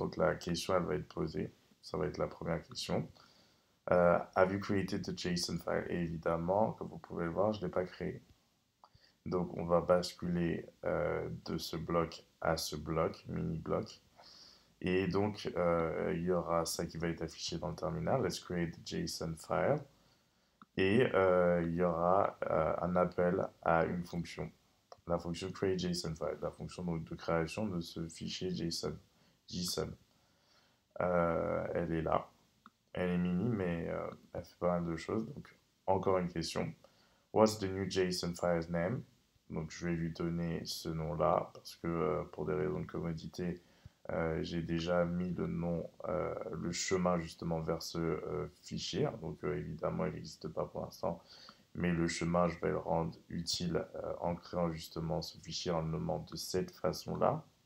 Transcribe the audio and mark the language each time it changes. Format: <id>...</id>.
<fr>Donc la question, elle va être posée. Ça va être la première question.</fr> <en>Have you created the JSON file?</en> <fr>Et évidemment, comme vous pouvez le voir, je ne l'ai pas créé. Donc, on va basculer de ce bloc à ce bloc, mini-bloc. Et donc, il y aura ça qui va être affiché dans le terminal.</fr> <en>Let's create the JSON file.</en> <fr>Et il y aura un appel à une fonction. La fonction create JSON file, la fonction donc, de création de ce fichier JSON. Elle est là. Elle est mini, mais elle fait pas mal de choses. Donc, encore une question.</fr> <en>What's the new JSON file's name?</en> <fr>Donc, je vais lui donner ce nom-là parce que pour des raisons de commodité, j'ai déjà mis le nom, le chemin justement vers ce fichier. Donc, évidemment, il n'existe pas pour l'instant, mais le chemin, je vais le rendre utile en créant justement ce fichier en le nommant de cette façon-là.</fr>